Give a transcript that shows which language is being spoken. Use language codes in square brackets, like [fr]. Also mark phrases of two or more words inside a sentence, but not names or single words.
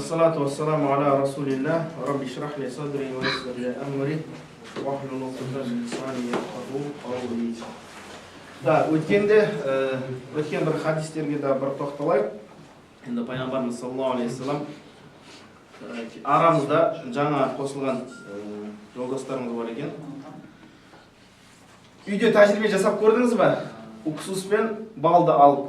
[ar] والصلاة والسلام على رسول الله, رب اشرح لي صدري ويسر لي أمري، واحلل عقدة من لساني يفقهوا قولي. [kk] Да, өткен бір хадистерге да бір тоқталайық. Енді пайғамбарымыз [ar] صلى الله عليه وسلم [kk] арамызда жаңа қосылған жолдастарымыз бар екен. Үйде тәжірибе жасап көрдіңіз ба? Уксус пен балды алып.